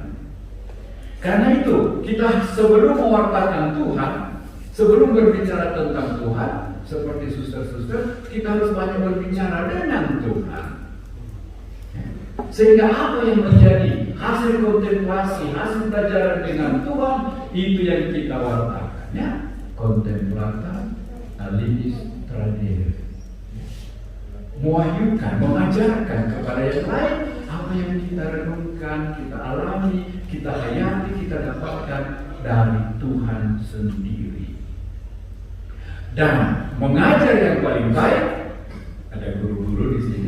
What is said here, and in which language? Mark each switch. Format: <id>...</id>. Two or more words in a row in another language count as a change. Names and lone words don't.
<id>Karena itu kita sebelum mewartakan Tuhan, sebelum berbicara tentang Tuhan, seperti suster-suster, kita harus banyak berbicara dengan Tuhan. Sehingga apa yang menjadi hasil kontemplasi, hasil pelajaran dengan Tuhan, itu yang kita wartakan, ya.</id> <la>Contemplata aliis tradiere.</la> <id>Mewahyukan, mengajarkan kepada yang lain apa yang kita renungkan, kita alami, kita hayati, kita dapatkan dari Tuhan sendiri. Dan mengajar yang paling baik, ada guru-guru di sini.</id>